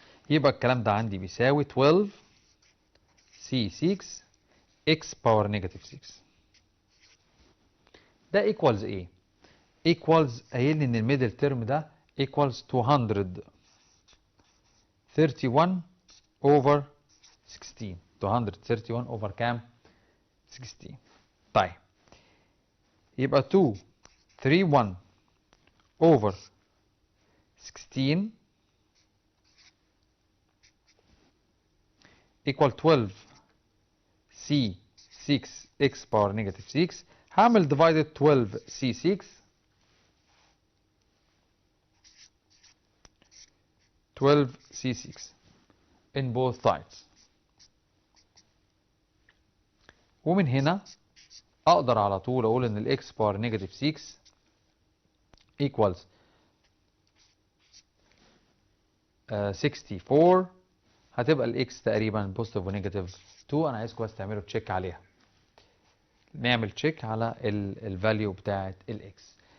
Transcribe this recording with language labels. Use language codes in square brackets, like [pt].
[ar] يبقى الكلام ده عندي بيساوي [en] 12 C6 x power negative 6. [ar] ده equals ايه؟ equals قايل لي ان الميدل تيرم ده equals [en] 231 over 16. [ar] 231 over كام؟ 16. طيب يبقى [en] 231 over 16 equal 12 C6 x power negative 6. [ar] هعمل [en] divided 12 C6 12 C6 in both sides. [ar] ومن هنا اقدر على طول اقول ان الاكس باور نيجاتيف 6 [en] equals 64. [ar] هتبقى الاكس تقريبا بوزيتيف ونيجاتيف 2. انا عايزكم بس تعملوا تشيك عليها. نعمل تشيك على الفاليو بتاعت الاكس.